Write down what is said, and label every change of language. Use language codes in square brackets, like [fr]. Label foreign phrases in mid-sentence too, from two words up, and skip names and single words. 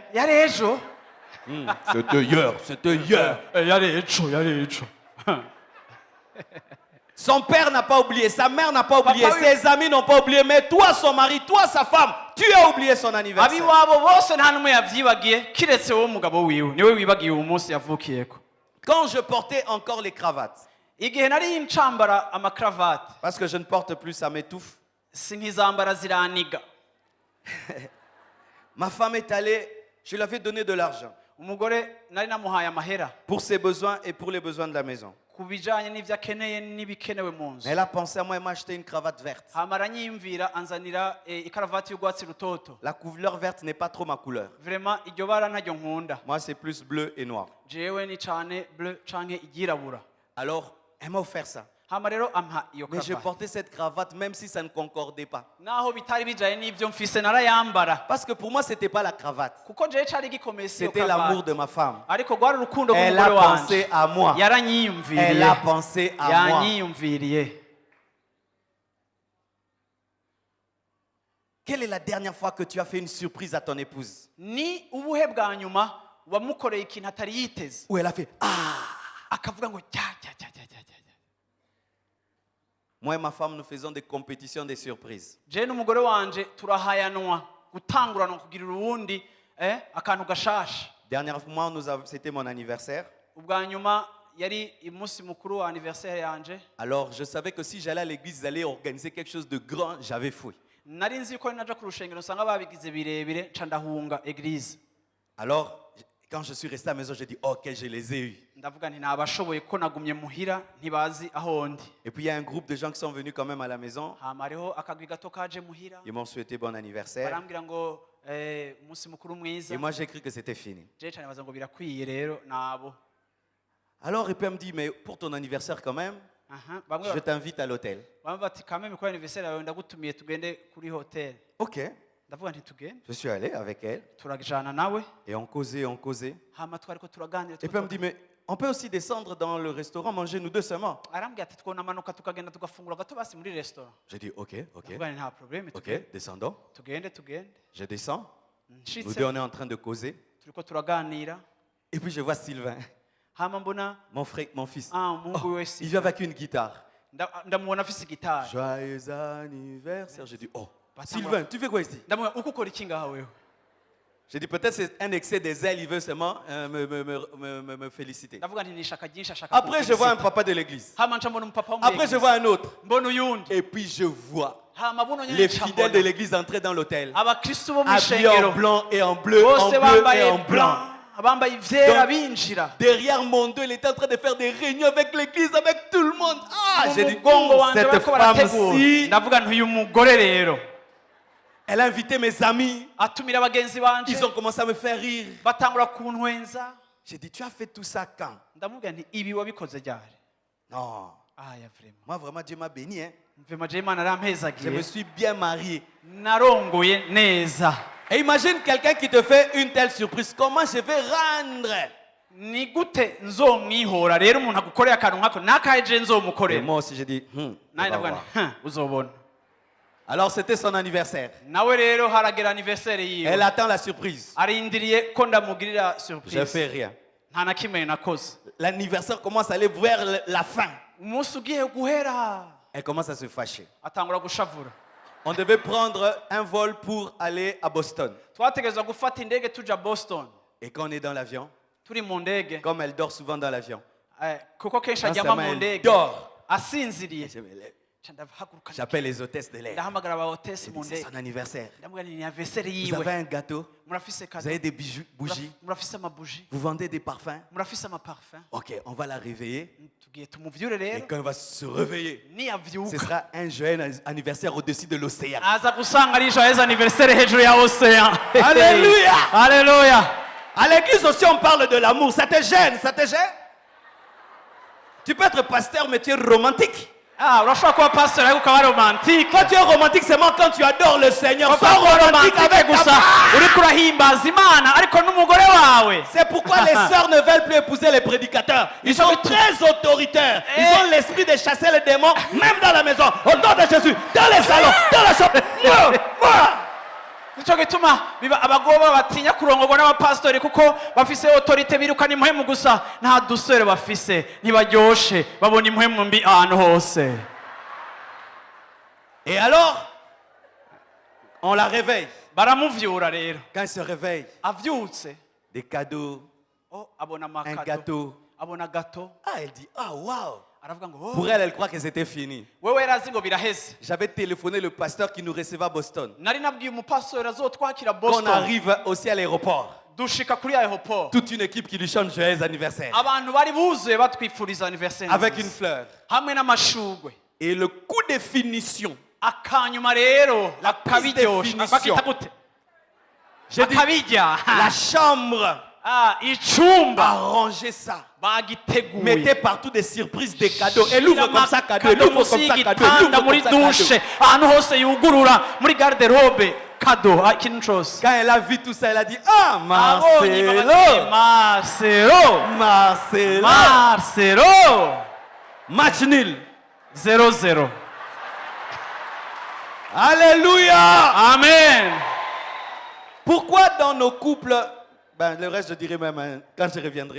[rn] Yari ejo. [fr] C'était hier, c'était hier. [rn] Yari ejo. [fr] Son père n'a pas oublié, sa mère n'a pas oublié, Papa, oui. ses amis n'ont pas oublié, mais toi, son mari, toi, sa femme, tu as oublié son anniversaire. [rn] Abiwabo bose nta numwe yavyibagiye kiretse wowe mugabo wiwe niwe wibagiye uwo munsi yavukiyeko. [fr] Quand je portais encore les cravates, [rn] Igihe nari ncambara amakravati [fr] parce que je ne porte plus, ça m'étouffe, [rn] sinkizambara ziraniga. [fr] ma femme est allée, je lui avais donné de l'argent [rn] Umugore nari namuhaye amahera [fr] pour ses besoins et pour les besoins de la maison. [rn] ku bijanye n'ivyo akeneye n'ibikenewe mu nzu. [fr] Elle a pensé à moi et m'a acheté une cravate verte. [rn] Hama aranyiyumvira anzanira ikaravati y'urwatsi rutoto. [fr] La couleur verte n'est pas trop ma couleur. [rn] Vraiment iryo bara ntaryo nkunda. [fr] Moi, c'est plus bleu et noir. [rn] Jewe ni cane bleu canke iryirabura. [fr] Alors, elle m'a offert ça. [rn] Hama rero ampa iyo [fr] Mais je [rn] karavati. [fr] portais cette cravate même si ça ne concordait pas. [rn] Naho bitari bijaye n'ivyo mfise narayambara. [fr] Parce que pour moi, ce n'était pas la cravate. [rn] Kuko jewe cari gikomeye si iyo [fr] C'était l'amour [rn] karavati. [fr] de ma femme. [rn] Ariko rwari urukundo [fr] Elle a [rn] rw'umugore wanje. [fr] pensé à moi. Elle [rn] Yaranyiyumviriye. [fr] a pensé à moi. [rn] Yanyiyumviriye. [fr] Quelle est la dernière fois que tu as fait une surprise à ton épouse? [rn] Ni ubuhe bwa nyuma wamukoreye ikintu atari yiteze [fr] Où elle a fait ah. [rn] akavuga ngo cya. [fr] Moi et ma femme, nous faisons des compétitions des surprises. [rn] Je n'umugore wanje turahayanwa gutanguranwa kugirira uwundi akantu gashasha. [fr] Dernièrement, c'était mon anniversaire. [rn] Ubwa nyuma yari umunsi mukuru wa anniversaire yanje. [fr] Alors, je savais que si j'allais à l'église, ils allaient organiser quelque chose de grand. J'avais fouillé. [rn] Nari nzi ko naja ku rushengero usanga babigize birebire nca ndahunga eglise. [fr] Alors, quand je suis resté à la maison, j'ai dit, ok, je les ai eus. [rn] Ndavuga nti nabashoboye ko nagumye muhira ntibazi aho ndi. [fr] Et puis, il y a un groupe de gens qui sont venus quand même à la maison. [rn] Hama hariho akagwi gato kaje muhira. [fr] Ils m'ont souhaité bon anniversaire. [rn] Barambwira ngo umunsi mukuru mwiza. [fr] Et moi, j'ai cru que c'était fini. [rn] Je cyane baza ngo birakwiye rero nabo. [fr] Alors, et puis elle me dit, mais pour ton anniversaire quand même, [rn] Bamwe [fr] je t'invite à l'hôtel. [rn] bati kame mikora anniversaire yawe ndagutumiye tugende kuri hotel. [fr] Ok, [rn] Ndavuga nti tugende. [fr] je suis allé avec elle. [rn] Turajana nawe. [fr] Et on causait, on causait. [rn] Hama twariko turaganira. [fr] Et puis elle me dit, mais on peut aussi descendre dans le restaurant, manger nous deux seulement. [rn] Arambwira ati twonamanuka tukagenda tugafungura gato basi muri restaurant. [fr] J'ai dit, ok, ok, [rn] Ndavuga nti nta problème [fr] ok, descendons. [rn] tugende. [fr] Je descends. Nous [rn] Nshitse [fr] deux, on est en train de causer. [rn] turiko turaganira. [fr] Et puis je vois Sylvain. [rn] hama mbona [fr] mon frère, mon fils. [rn] umuhungu we [fr] Il vient avec une guitare. [rn] ndamubona afise gitari [fr] Joyeux anniversaire. J'ai dit, oh, Attends, Sylvain, tu fais quoi ici? [rn] ndamubona uko ukora iki ngaha wewe [fr] J'ai dit, peut-être c'est un excès des ailes, il veut seulement me féliciter. [rn] ndavuga nti ni ishaka ryinshi ashaka [fr] Après, je vois un [rn] kumfelicita. [fr] papa de l'église. [rn] hama nca mbona umupapa wo muri [fr] Après, je [rn] eglise. [fr] vois un autre. [rn] mbona uyundi [fr] Et puis, je vois [rn] hama buno nyene [fr] les [rn] nca [fr] fidèles de [rn] mbona [fr] l'église entrer dans l'hôtel. [rn] abakristu bo mu [fr] Habillés en [rn] ishengero [fr] blanc et en bleu, en [rn] bose [fr] bleu et [rn] bambaye [fr] en blanc. [rn] bambaye ivyera [fr] Donc, [rn] binjira [fr] Derrière mon dos, il était en train de faire des réunions avec l'église, avec tout le monde. Ah, [rn] mu [fr] j'ai dit, [rn] mugongo [fr] oh, [rn] wanje [fr] cette [rn] bariko barategura [fr] femme-ci, [rn] ndavuga nti uyu mugore rero [fr] elle a invité mes amis. [rn] atumira bagenzi banje [fr] Ils ont commencé à me faire rire. [rn] batangura kuntwenza [fr] J'ai dit, tu as fait tout ça quand? [rn] ndamubwira nti ibi wabikoze ryari [fr] Non. [rn] aya vrema [fr] Moi, vraiment, Dieu m'a béni. Hein. [rn] mvema je imana [fr] Je me [rn] yarampezagiye [fr] suis bien marié. [rn] narongoye neza [fr] Et imagine quelqu'un qui te fait une telle surprise. Comment je vais rendre? [rn] ni gute nzomwihora rero umuntu agukoreye akantu nkako nakahe je [fr] Et [rn] nzomukorera [fr] moi aussi, j'ai dit, [rn] nawe [fr] on va [rn] ndavuga [fr] voir. [rn] nti uzobona [fr] Alors, c'était son anniversaire. [rn] nawe rero haragera anniversaire [fr] Elle [rn] yiwe [fr] attend la surprise. [rn] arindiriye ko ndamugirira [fr] Je [rn] surprise [fr] fais rien. [rn] nta na kimwe nakoze [fr] L'anniversaire commence à aller vers la fin. [rn] umunsi ugiye guhera [fr] Elle commence à se fâcher. [rn] atangura gushavura [fr] On devait prendre un vol pour aller à Boston. [rn] twategerezwa gufata indege tuja Boston [fr] Et quand on est dans l'avion, [rn] turi mu ndege [fr] comme elle dort souvent dans l'avion, [rn] kuko kenshi [fr] quand [rn] aryama [fr] sa main, [rn] mu [fr] elle [rn] ndege [fr] dort. [rn] asinziriye [fr] Je me lève. [rn] Ca ndahaguruka [fr] J'appelle les hôtesses de l'air. [rn] ndahamagara aba hotesi [fr] Je [rn] mu [fr] dis, c'est [rn] ndege [fr] son anniversaire. [rn] ndamubwira ni anniversaire [fr] Vous [rn] yiwe [fr] avez un gâteau, [rn] murafise [fr] vous [rn] kado [fr] avez des bijoux, bougies, [rn] murafise amabuji [fr] vous vendez des parfums. [rn] murafise amaparfum [fr] Ok, on va la réveiller. [rn] tugiye tumuvyure [fr] Et [rn] rero [fr] quand elle va se réveiller, ce [rn] niyavyuka [fr] sera un joyeux anniversaire au-dessus de l'océan. [rn] aza gusanga ari [fr] joyeux anniversaire [rn] hejuru ya ocean [fr] Alléluia. [rn] Alléluia. [fr] À l'église aussi, on parle de l'amour. Ça te gêne? Ça te gêne? Tu peux être pasteur, mais tu es romantique. [rn] urashobora kuba pastor ariko ukaba romantique [fr] Quand tu es romantique, c'est moi quand tu adores le Seigneur. Sois [rn] Urashobora kuba [fr] romantique [rn] romantique [fr] avec ta [rn] gusa [fr] femme. [rn] uriko urahimbaza imana ariko n'umugore wawe [fr] C'est pourquoi les sœurs ne veulent plus épouser les prédicateurs. Ils sont très autoritaires. Ils ont l'esprit de chasser les démons, même dans la maison. Au nom de Jésus, dans les salons, dans la chambre. [rn] nico gituma biba abagoba batinya kurongorwa n'abapastori kuko bafise autorite birukana impwemu gusa nta dusore bafise ntibaryoshe babona impwemu mbi ahantu hose [fr] Et alors, on la réveille. [rn] baramuvyura rero [fr] Quand elle se réveille, [rn] avyutse [fr] des cadeaux, [rn] abona [fr] un [rn] amakado [fr] gâteau. [rn] abona gato [fr] Ah, elle dit, ah, waouh. [rn] aravuga ngo [fr] Pour elle, elle croit que c'était fini. [rn] wewe yarazi ngo biraheze [fr] J'avais téléphoné le pasteur qui nous recevait à Boston. [rn] nari nabwiye umupastori azotwakira [fr] Quand on [rn] Boston [fr] arrive aussi à l'aéroport, [rn] dushika kuri aeroport [fr] toute une équipe qui lui chante joyeux anniversaire. [rn] abantu bari buzuye batwifuriza anniversaire [fr] Avec une [rn] nziza. [fr] fleur. [rn] hamwe n'amashugwe [fr] Et le coup de finition. [rn] akanyuma rero [fr] La prise [rn] akabiryosha [fr] de [rn] bakita [fr] finition. [rn] gute [fr] J'ai dit, [rn] akabirya [fr] la chambre [rn] icumba [fr] a rangé ça. [rn] bagiteguye [fr] Mettez partout des surprises, des cadeaux. Elle ouvre comme ça, cadeau. Elle [rn] kado [fr] ouvre [rn] munsi [fr] comme ça, cadeau. Elle [rn] y'igitanda [fr] ouvre [rn] muri [fr] comme ça, [rn] dushe [fr] cadeau. [rn] ahantu hose yugurura muri garderobe kado ikintu cose [fr] Quand elle a vu tout ça, elle a dit, ah, [rn] abonye [fr] Marcelo. [rn] Marcelo [fr] Marcelo. [rn] Marcelo [fr] Match nul. [rn] 0-0 [fr] Alléluia. [rn] amen [fr] Pourquoi dans nos couples, ben, le reste je dirai même hein, quand je reviendrai.